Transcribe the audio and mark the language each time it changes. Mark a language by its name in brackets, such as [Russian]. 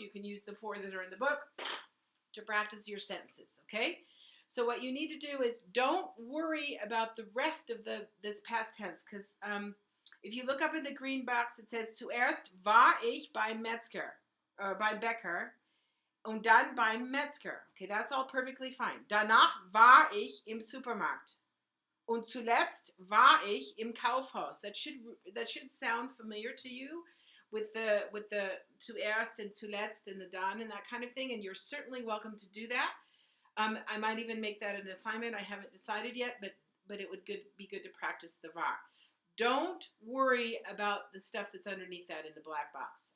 [English] You can use the 4 that are in the book to practice your sentences, okay? So what you need to do is don't worry about the rest of this past tense, because if you look up in the green box, it says [German] zuerst war ich beim Metzger, [English] or beim Bäcker, und dann beim Metzger. Okay, that's all perfectly fine. [German] Danach war ich im Supermarkt. Und zuletzt war ich im Kaufhaus. [English] That should sound familiar to you with the zuerst and zuletzt and the dann and that kind of thing, and you're certainly welcome to do that. I might even make that an assignment. I haven't decided yet, but it would be good to practice the var. Don't worry about the stuff that's underneath that in the black box.